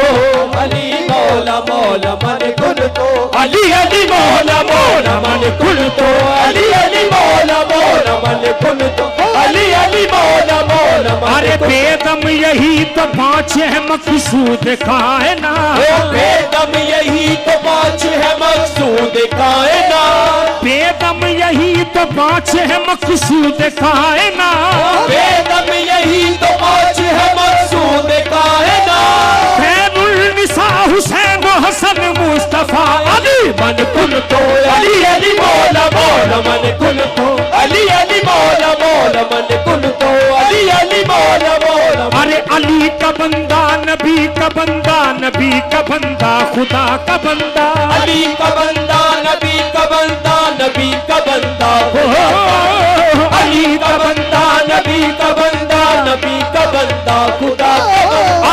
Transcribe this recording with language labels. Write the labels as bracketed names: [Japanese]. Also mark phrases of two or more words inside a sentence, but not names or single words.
[Arabic] علی مولا مولا من کن تو علی علی مولا مولا من کن تو علی علی مولا مولا من کن تو علی علی مولا مولا من [Urdu] ارے بے دم یہی تو پانچ ہے مقصود کائنات بے دم یہی تو پانچ ہے مقصود کائنات بے دم یہی تو پانچ ہے مقصود کائنات بے دم یہی تو پانچ ہے مقصود کائنات [Arabic] خیر النساء حسین و حسن مصطفیٰ علی من کن تو علی علی مولا مولا من کن تو علی علی مولا مولا من کن تو علی علی مولا مولا [Urdu] ارے علی کا بندہ نبی کا بندہ نبی کا بندہ خدا کا بندہ علی کا بندہ نبی کا بندہ نبی کا بندہ علی کا بندہ نبی کا بندہ نبی کا بندہ خدا کا بندہ